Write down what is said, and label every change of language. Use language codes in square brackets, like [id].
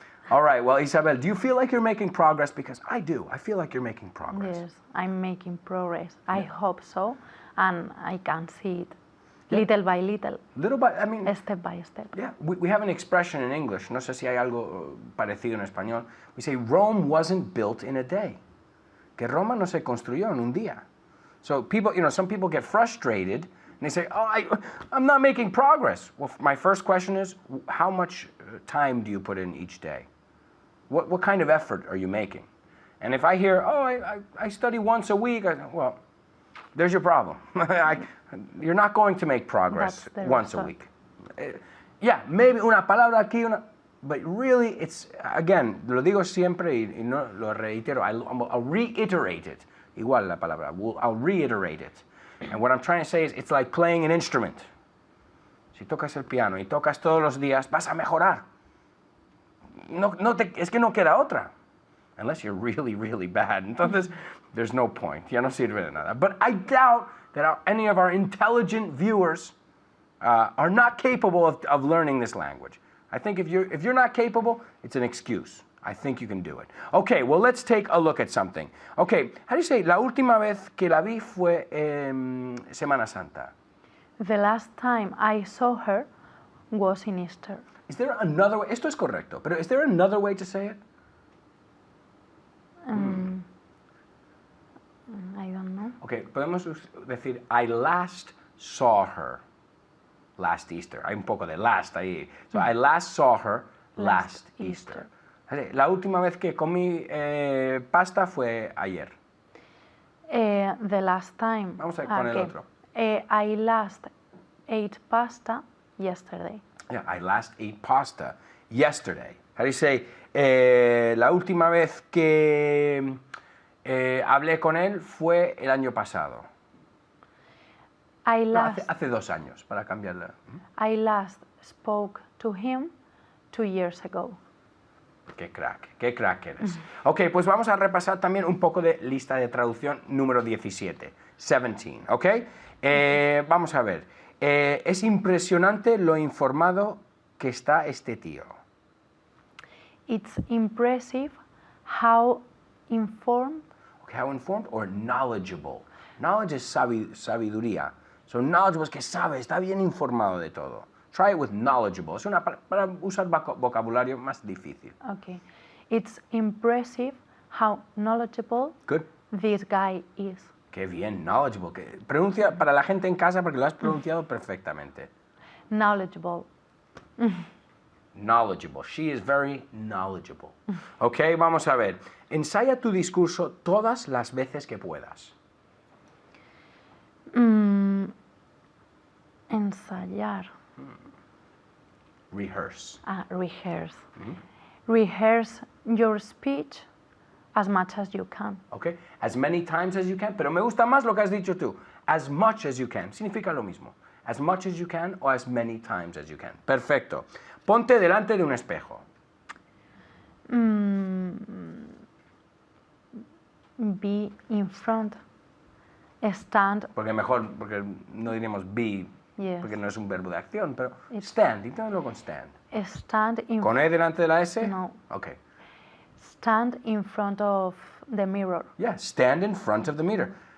[en] All right, well, Isabel, do you feel like you're making progress? Because I do. I feel like you're making progress. Yes, I'm making progress. I hope so, and I can see it little by little, Little by, I mean, step by step. yeah, we have an expression in English, [es] no sé si hay algo parecido en español. [en] We say Rome wasn't built in a day. [es] Que Roma no se construyó en un día. [en] So people, some people get frustrated and they say, oh, I'm not making progress. Well, my first question is, how much time do you put in each day? What kind of effort are you making? And if I hear, I study once a week, well, there's your problem. You're not going to make progress once a week. Yeah, maybe [es] una palabra aquí, [en] but really it's, again, [es] lo digo siempre y no lo reitero, [en] I'll reiterate it. [es] Igual la palabra, [en] I'll reiterate it. And what I'm trying to say is, it's like playing an instrument. [es] Si tocas el piano y tocas todos los días, vas a mejorar. Es que no queda otra. [en] Unless you're really, really bad. [es] Entonces, [en] there's no point. [es] Ya no sirve de nada. [en] But I doubt that any of our intelligent viewers are not capable of learning this language. I think if you're not capable, it's an excuse. I think you can do it. Okay, well, let's take a look at something. Okay, how do you say, [es] la última vez que la vi fue Semana Santa? [en] The last time I saw her was in Easter. Is there another way? [es] Esto es correcto, pero [en] is there another way to say it? I don't know. Okay, [es] podemos decir, [en] I last saw her last Easter. [es] Hay un poco de last ahí. [en] So I last saw her last Easter. [es] La última vez que comí pasta fue ayer. [en] The last time. [es] Vamos a ir con el otro. [en] I last ate pasta yesterday. Yeah, I last ate pasta yesterday. How do you say, [es] la última vez que hablé con él fue el año pasado? Hace 2 años, para cambiarla. [en] I last spoke to him 2 years ago. [es] Qué crack eres. Ok, pues vamos a repasar también un poco de lista de traducción número 17, ok? Vamos a ver. Es impresionante lo informado que está este tío. [en] It's impressive how informed. Okay, how informed or knowledgeable. [es] Knowledge es sabiduría. So knowledgeable es que sabe, está bien informado de todo. [en] Try it with knowledgeable. [es] Es para usar vocabulario más difícil. [en] Okay. It's impressive how knowledgeable this guy is. [es] Qué bien, knowledgeable. Pronuncia para la gente en casa porque lo has pronunciado perfectamente. [en] Knowledgeable. Knowledgeable. She is very knowledgeable. [es] Ok, vamos a ver. Ensaya tu discurso todas las veces que puedas. Ensayar. [en] Rehearse. Rehearse. Rehearse your speech as much as you can. Okay, as many times as you can, [es] pero me gusta más lo que has dicho tú. [en] As much as you can, [es] significa lo mismo. [en] As much as you can o as many times as you can. [es] Perfecto. Ponte delante de un espejo. [en] Be in front. Stand. [es] Porque no diríamos be, [en] Yes. [es] porque no es un verbo de acción, pero stand, inténtalo con stand. [en] Stand in [es] ¿Con E delante de la S? No. [en] Okay. Stand in front of the mirror. Yeah, stand in front of the mirror.